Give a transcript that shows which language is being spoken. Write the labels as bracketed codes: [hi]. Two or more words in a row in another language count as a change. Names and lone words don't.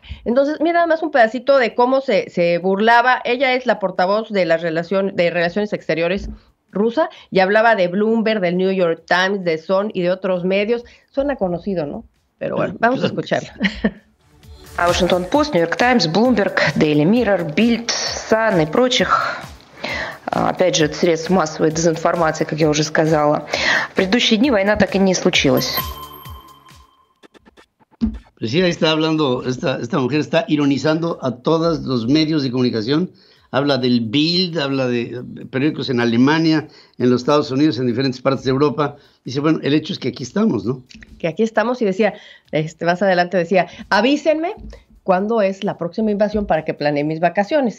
[es] Entonces, mira nada más un pedacito de cómo se burlaba. Ella es la portavoz de Relaciones Exteriores rusa, y hablaba de Bloomberg, del New York Times, de Sun y de otros medios. Suena conocido, ¿no? Pero bueno, vamos a escucharla. [ru] Washington Post, New York Times, Bloomberg, Daily Mirror, Bild, Sun и прочих, опять же, средств массовой дезинформации, как я уже сказала. В предыдущие дни война так и не случилась. [es] Pues sí, ahí está hablando, esta mujer está ironizando a todos los medios de comunicación. Habla del Bild, habla de periódicos en Alemania, en los Estados Unidos, en diferentes partes de Europa. Dice, bueno, el hecho es que aquí estamos, ¿no? Que aquí estamos, y decía, más adelante decía, avísenme cuándo es la próxima invasión para que planee mis vacaciones.